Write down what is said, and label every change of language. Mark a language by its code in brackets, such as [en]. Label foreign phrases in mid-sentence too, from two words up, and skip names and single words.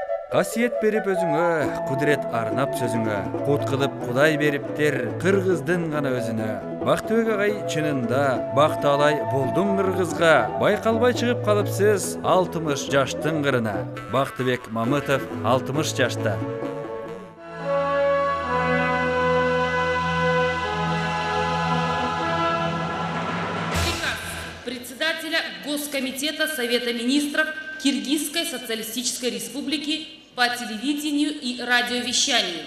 [ky] Касиет берип өзүңө, кудурет арнап сөзүңө, кут кылып Кудай бериптер кыргыздын гана өзүнө. Бактыбек агай чынында бакталай болдуң кыргызга, байкалбай чыгып калыпсыз 60 жаштын кырына. Бактыбек Мамытов 60 жашта. [ru] Председателя Госкомитета Совета Министров Киргизской Социалистической Республики по телевидению и радиовещанию.